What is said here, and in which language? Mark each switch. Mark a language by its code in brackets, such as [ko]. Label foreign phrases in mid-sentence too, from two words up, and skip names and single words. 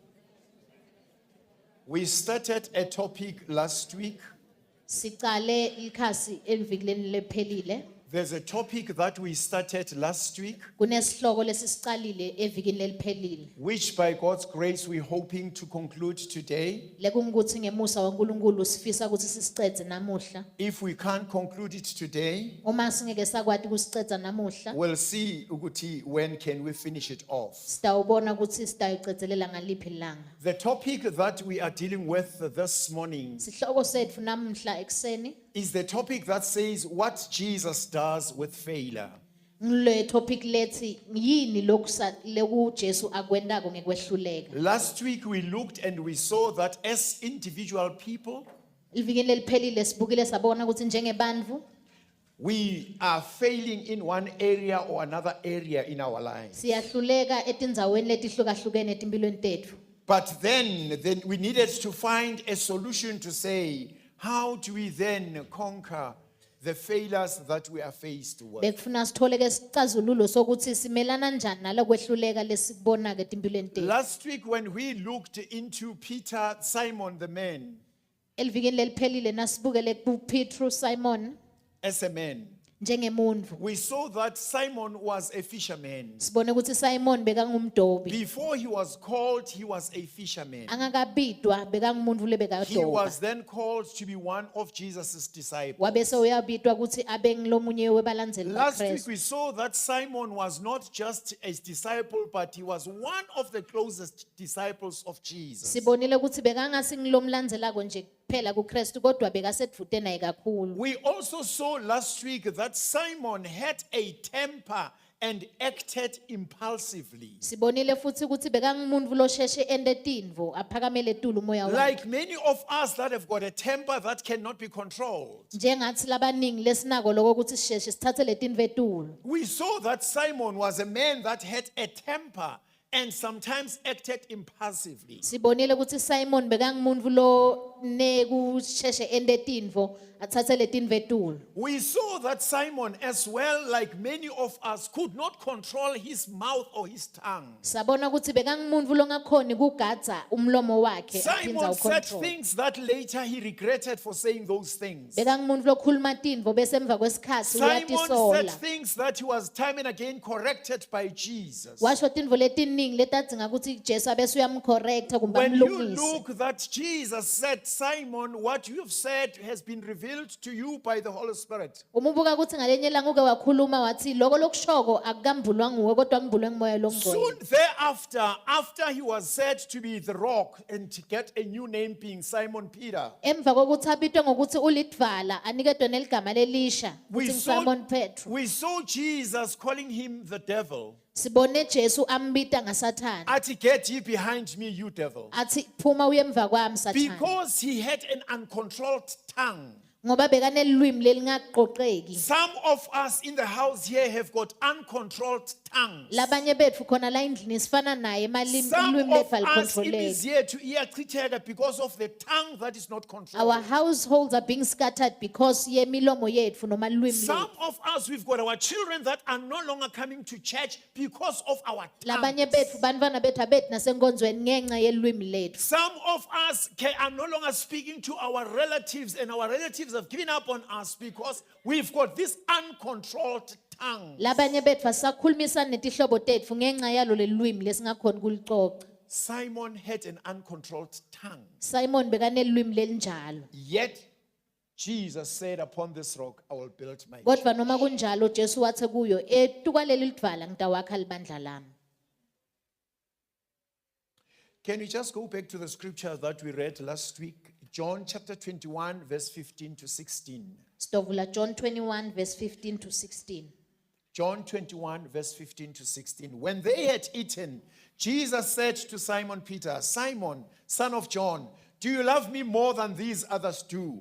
[en] We started a topic last week. [ss] Siqale ikhasi elivikeleni lephelile. [en] There's a topic that we started last week, [ss] Kunesihloko lesisiqalile evikini leliphelile. [en] which by God's grace we're hoping to conclude today. [ss] Lekungukuthi ngemusa waNkulunkulu sifisa ukuthi sisiqede namuhla. [en] If we can't conclude it today, [ss] Uma singeke sakwati kusiceda namuhla, [en] we'll see ukuthi when can we finish it off. [ss] sitawubona ukuthi sitayicedelela ngaliphi ilanga. [en] The topic that we are dealing with this morning [ss] Sihloko sethu namuhla ekseni [en] is the topic that says what Jesus does with failure. [ss] ngile topic lethi yini loku Jesu akwendako ngekwehluleka. [en] Last week we looked and we saw that as individual people, [ss] Ivikini leliphelile sibukile sabona ukuthi njengebandvu [en] we are failing in one area or another area in our lives. [ss] siyahluleka etindzaweni letihlukahlukene etimpilweni tethu. [en] But then we needed to find a solution to say, how do we then conquer the failures that we are faced with? [ss] Bekufuna sithole ke sicazululo sokuthi simelana njani nalokwehluleka lesibona ke etimpilweni tethu. [en] Last week when we looked into Peter, Simon the man, [ss] Elivikini leliphelile nasibukele kuPetru Simon [en] as a man, [ss] njengemuntu. [en] we saw that Simon was a fisherman. [ss] Sibone ukuthi Simon bekangumdobi. [en] Before he was called, he was a fisherman. [ss] Angakabidwa bekangumuntu [en] He [ss] lebekadoba. [en] was then called to be one of Jesus' disciples. [ss] Wabese uyabidwa ukuthi abe ngilomunye webalandzeli [en] Last week [ss] kaKristu. [en] we saw that Simon was not just a disciple, but he was one of the closest disciples of Jesus. [ss] Sibonile ukuthi bekangasi ngilomlandzelako nje kuphela kuKristu kodwa bekasedvute naye kakhulu. [en] We also saw last week that Simon had a temper and acted impulsively. [ss] Sibonile futhi ukuthi bekangumuntu losheshe ende tindvo aphakamele etulu umoya wakhe. [en] Like many of us that have got a temper that cannot be controlled. [ss] Njengathi labaningi lesinako lokho ukuthi sisheshe sithathe letindvo etulu. [en] We saw that Simon was a man that had a temper and sometimes acted impulsively. [ss] Sibonile ukuthi Simon bekangumuntu lo nekusheshe ende tindvo athathe letindvo etulu. [en] We saw that Simon as well, like many of us, could not control his mouth or his tongue. [ss] Sabona ukuthi bekangumuntu longakhoni kugadza umlomo wakhe aphindza [en] Simon said [ss] ucontrol. [en] things that later he regretted for saying those things. [ss] Bekangumuntu lokhuluma tindvo bese emva kwesikhathi [en] Simon said [ss] uyatisola. [en] things that he was time and again corrected by Jesus. [ss] Washo tindvo letiningi letadzinga ukuthi Jesu abese uyamcorrecta kumbe [en] When you [ss] amlungise. [en] look that Jesus said, Simon, what you've said has been revealed to you by the Holy Spirit. [ss] Umubuka ukuthi ngalenye ilanga uke wakhuluma wathi loko lokushoko akukambulwa nguwe kodwa ngibulwe ngumoya longcwele. [en] Soon thereafter, after he was said to be the rock and to get a new name being Simon Peter, [ss] Emva kokuthi abitwe ngokuthi ulidvala anikedwe neligama lelisha ukuthi Simon Petro. [en] we saw Jesus calling him the devil. [ss] Sibone Jesu ambita ngaSathane. [en] Ati, get ye behind me, you devil. [ss] Athi phuma uye emva kwami Sathane. [en] Because he had an uncontrolled tongue. [ss] Ngoba bekanelwimi lelingaqoqeki. [en] Some of us in the house here have got uncontrolled tongues. [ss] Labanye bethu khona la endlini sifana naye [en] Some [ss] ilwimi [en] of [ss] lethu [en] us in this [ss] alicontroleki. [en] year to iyachitheka because of the tongue that is not controlled. Our households are being scattered because [ss] yemilomo yethu noma lwimi [en] Some [ss] lethu. [en] of us, we've got our children that are no longer coming to church because of our [ss] Labanye [en] tongues. [ss] bethu bantwana bethu abethi nasenkonzweni ngenxa yelwimi lethu. [en] Some of us are no longer speaking to our relatives, and our relatives have given up on us because we've got this uncontrolled tongue. [ss] Labanye bethu asakhulumisana netihlobo tethu ngenxa yalo lelwimi lesingakhoni kulicoca. [en] Simon had an uncontrolled tongue. [ss] Simon bekanelwimi lelinjalo. [en] Yet Jesus said, upon this rock I will build my church. [ss] Kodwa noma kunjalo Jesu wathe kuyo etukaleli lidvala ngitawakha libandla lami. [en] Can we just go back to the scripture that we read last week? John chapter 21, verse 15 to 16. [ss] Sitovula John 21 verse 15 to 16. [en] John 21, verse 15 to 16. When they had eaten, Jesus said to Simon Peter, Simon, son of John, do you love me more than these others do?